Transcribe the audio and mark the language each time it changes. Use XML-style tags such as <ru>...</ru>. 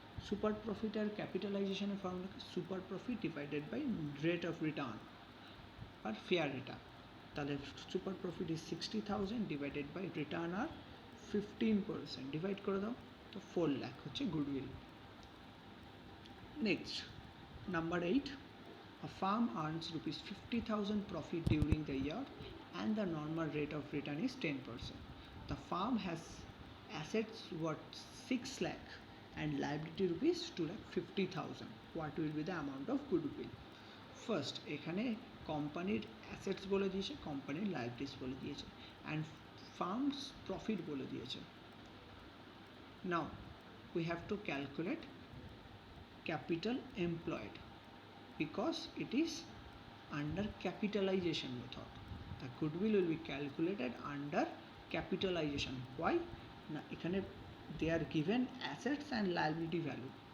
<bn>Super profit আর ক্যাপিটালাইজেশনের formula super profit divided by rate of return আর fair return. তাহলে super profit is 60,000 divided by return আর 15%, divide করে দাও, তো 4 লাখ হচ্ছে goodwill.</bn> <en>Next number 8, a firm earns ₹50,000 profit during the year and the normal rate of return is 10%. The firm has assets worth 6 lakh and liability ₹2,50,000. What will be the amount of goodwill?</en> <bn>First, এখানে কোম্পানির assets বলে দিয়েছে, কোম্পানির liabilities বলে দিয়েছে and farms profit বলে দিয়েছে।</bn> <en>Now we have to calculate capital employed because it is under capitalization method. The goodwill will be calculated under capitalization. Why?</en> <bn>না এখানে</bn> <en>they are given assets and liability value.</en>